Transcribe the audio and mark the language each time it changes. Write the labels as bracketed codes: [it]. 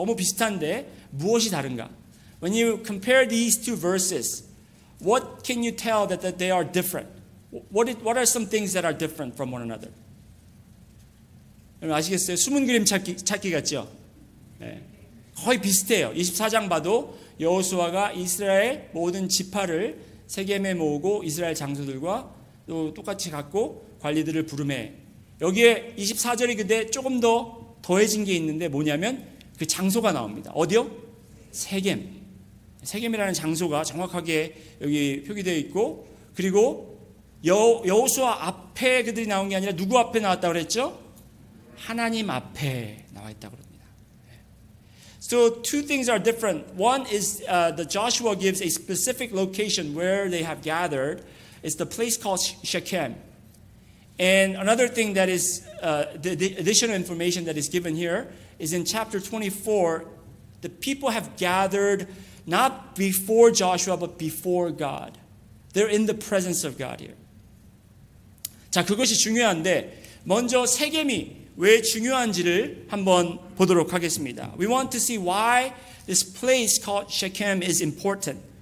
[ko] 너무 비슷한데 무엇이 다른가? [en] When you compare these two verses, what can you tell that they are different? What are some things that are different from one another? [ko] 여러분 아시겠어요? 숨은 그림 찾기 같죠? 네. 거의 비슷해요. 24장 봐도 여호수아가 이스라엘 모든 지파를 세겜에 모으고 이스라엘 장소들과 또 똑같이 갖고 관리들을 부르매 여기에 24절이 근데 조금 더 더해진 게 있는데 뭐냐면 그 장소가 나옵니다. 어디요? 세겜. 세겜이라는 장소가 정확하게 여기 표기되어 있고 그리고 여호수아 앞에 그들이 나온 게 아니라 누구 앞에 나왔다고 그랬죠? 하나님 앞에 나와 있다고 그럽니다. [en] So two things are different. One is the Joshua gives a specific location where they have gathered. It's the place called Shechem. And another thing that is the additional information that is given here is in chapter 24. The people have gathered not before Joshua but before God. They're in the presence of God here. [ko] 자, 그것이 중요한데 먼저 세겜이 왜 중요한지를 한번 보도록 하겠습니다. [en] We want to see why this place called Shechem is important.